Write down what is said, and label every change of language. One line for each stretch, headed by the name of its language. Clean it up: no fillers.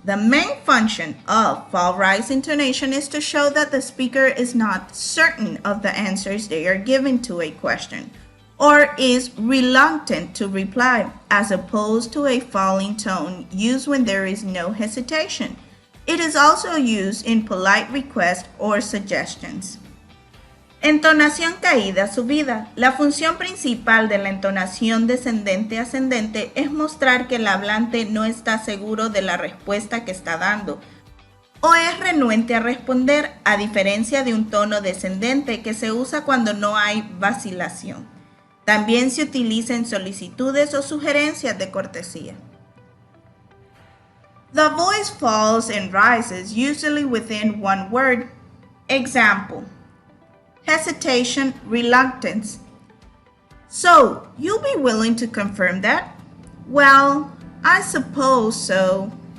English: The main function of fall rise intonation is to show that the speaker is not certain of the answers they are giving to a question or is reluctant to reply, as opposed to a falling tone used when there is no hesitation. It is also used in polite requests or suggestions.
Spanish: Entonación caída subida. La función principal de la entonación descendente-ascendente es mostrar que el hablante no está seguro de la respuesta que está dando o es renuente a responder, a diferencia de un tono descendente que se usa cuando no hay vacilación. También se utiliza en solicitudes o sugerencias de cortesía.
English: The voice falls and rises usually within one word. Example: hesitation, reluctance. So, you'll be willing to confirm that? Well, I suppose so.